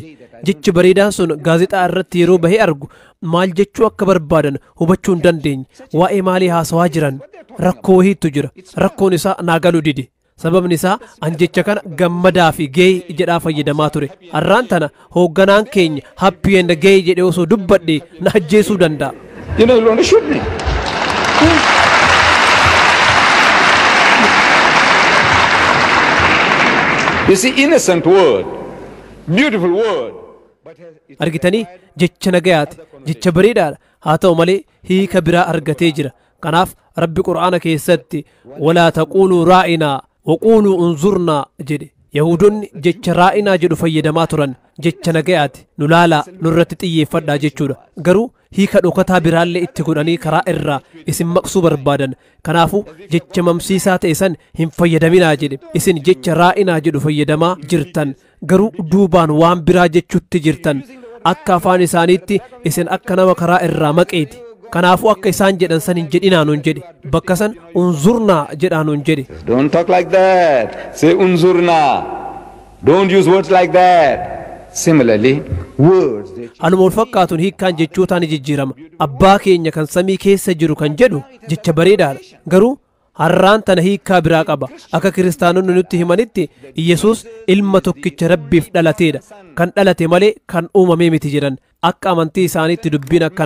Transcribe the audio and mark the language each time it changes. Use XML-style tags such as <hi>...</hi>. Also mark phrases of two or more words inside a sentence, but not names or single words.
<om>Jechi bareedaan sun gaazexaa irratti yeroo bahee argu maal jechuu akka barbaadan hubachuu hin dandeenye. Waa'ee maalii haasawaa jiran rakkoo wahiitu jira. Rakkoon isaa naa galuu dide. Sababni isaa an jecha kana gammadaa fi gay jedhaa fayyadamaa ture. Har'aan tana hoogganaan keenya</om> <en>happy and gay</en> <om>jedhee osoo dubbadhe na ajjeesuu danda'a.</om> <en>You know, you want to shoot me. You see, innocent word, beautiful word.</en> <om>Argitanii jecha nagayaati. Jecha bareedaadha. Haa ta'u malee hiika biraa argatee jira. Kanaaf Rabbi Qur'aana keessatti</om> <ar>ولا تقولوا راعنا وقولوا انظرنا</ar> <om>jedhe. Yahudonni jecha raa'inaa jedhu fayyadamaa turan. Jecha nagayaati. Nu laalaa nurratti xiyyeeffadhaa jechuudha. Garuu hiika dhokataa biraallee itti godhanii karaa irraa isin maqsuu barbaadan. Kanaafuu jecha mamsiisaa ta'e san hin fayyadaminaa jedhe. Isin jecha raa'inaa jedhu fayyadamaa jirtan. Garuu duubaan waan biraa jechuutti jirtan. Akka afaan isaaniitti isin akka nama karaa irraa maqeeti. Kanaafuu akka isaan jedhan san hin jedhinaa nuun jedhe. Bakka san unzurnaa jedhaa nuun jedhe.</om> <en>Don't talk like that. Say unzurnaa. Don't use words like that. Similarly, words.</en> <om>Anuma wal fakkaatuun hiikkaan jechootaan jijjiirama. Abbaa keenya kan samii keessa jiru kan jedhu jecha bareedaadha. Garuu har'aan tana hiikkaa biraa qaba. Akka kiristaanonni nutti himanitti Yesuus ilma tokkicha Rabbiif dhalateedha. Kan dhalate malee kan uumamee miti jedhan. Akka amantii isaaniitti dubbiin akkana.</om>